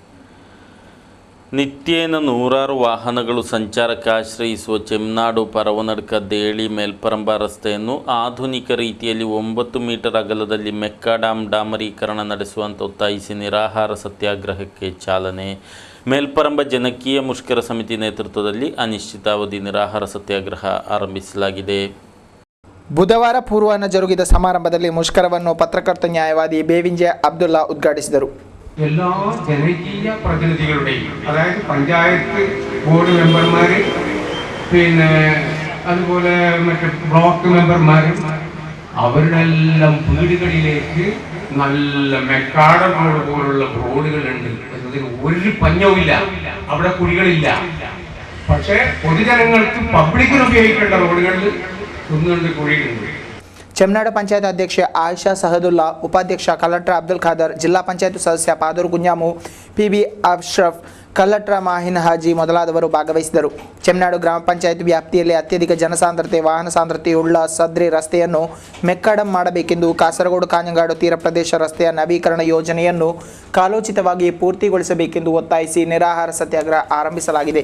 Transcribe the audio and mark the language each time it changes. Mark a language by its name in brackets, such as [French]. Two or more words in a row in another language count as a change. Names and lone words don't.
[Kannada] ನಿತ್ಯೇನ ನೂರಾರು ವಾಹನಗಳು ಸಂಚಾರಕ್ಕೆ ಆಶ್ರಯಿಸುವ ಚೆಮ್ನಾಡು ಪರವನಡ್ಕ ದೇಳಿ ಮೇಲ್ಪರಂಬ ರಸ್ತೆಯನ್ನು ಆಧುನಿಕ ರೀತಿಯಲ್ಲಿ 9 ಮೀಟರ್ ಅಗಲದಲ್ಲಿ ಮೆಕ್ಕಾಡಾಮ್ ಡಾಮರೀಕರಣ ನಡೆಸುವಂತೆ ಒತ್ತಾಯಿಸಿ ನಿರಾಹಾರ ಸತ್ಯಾಗ್ರಹಕ್ಕೆ ಚಾಲನೆ. ಮೇಲ್ಪರಂಬ ಜನಕೀಯ ಮುಷ್ಕರ ಸಮಿತಿ ನೇತೃತ್ವದಲ್ಲಿ ಅನಿಶ್ಚಿತಾವಧಿ ನಿರಾಹಾರ ಸತ್ಯಾಗ್ರಹ ಆರಂಭಿಸಲಾಗಿದೆ. ಬುಧವಾರ ಪೂರ್ವಾಹ್ನ ಜರುಗಿದ ಸಮಾರಂಭದಲ್ಲಿ ಮುಷ್ಕರವನ್ನು ಪತ್ರಕರ್ತ ನ್ಯಾಯವಾದಿ ಬೇವಿಂಜೆ ಅಬ್ದುಲ್ಲಾ ಉದ್ಘಾಟಿಸಿದರು. [Malayalam] എല്ലാ ജനകീയ പ്രതിനിധികളുടെയും, അതായത് പഞ്ചായത്ത് ബോർഡ് മെമ്പർമാർ, പിന്നെ അതുപോലെ മറ്റേ ബ്ലോക്ക് മെമ്പർമാരും അവരുടെ എല്ലാം വീടുകളിലേക്ക് നല്ല മെക്കാഡ റോഡ് പോലുള്ള റോഡുകളുണ്ട് എന്നതിന് ഒരു പഞ്ഞവുമില്ല. അവിടെ കുഴികളില്ല. പക്ഷേ പൊതുജനങ്ങൾക്ക് പബ്ലിക്കിന് ഉപയോഗിക്കേണ്ട റോഡുകളിൽ ഒന്നുകൊണ്ട് കുഴികളുണ്ട്. [Kannada] ಚೆಮ್ನಾಡು ಪಂಚಾಯತ್ ಅಧ್ಯಕ್ಷೆ ಆಯಿಷಾ ಸಹದುಲ್ಲಾ, ಉಪಾಧ್ಯಕ್ಷ ಕಲೆಕ್ಟರ್ ಅಬ್ದುಲ್ ಖಾದರ್, ಜಿಲ್ಲಾ ಪಂಚಾಯತ್ ಸದಸ್ಯ ಪಾದೂರು ಗುಂಜಾಮು, PB ಅಶ್ರಫ್, ಕಲೆಕ್ಟರ್ ಮಾಹಿನ್ ಹಾಜಿ ಮೊದಲಾದವರು ಭಾಗವಹಿಸಿದರು. ಚೆಮ್ನಾಡು ಗ್ರಾಮ ಪಂಚಾಯತ್ ವ್ಯಾಪ್ತಿಯಲ್ಲಿ ಅತ್ಯಧಿಕ ಜನಸಾಂದ್ರತೆ, ವಾಹನ ಸಾಂದ್ರತೆಯುಳ್ಳ ಸದ್ರಿ ರಸ್ತೆಯನ್ನು ಮೆಕ್ಕಾಡಂ ಮಾಡಬೇಕೆಂದು ಕಾಸರಗೋಡು ಕಾഞ്ഞങ്ങാಡು ತೀರ ಪ್ರದೇಶ ರಸ್ತೆಯ ನವೀಕರಣ ಯೋಜನೆಯನ್ನು ಕಾಲೋಚಿತವಾಗಿ ಪೂರ್ತಿಗೊಳಿಸಬೇಕೆಂದು ಒತ್ತಾಯಿಸಿ ನಿರಾಹಾರ ಸತ್ಯಾಗ್ರಹ ಆರಂಭಿಸಲಾಗಿದೆ.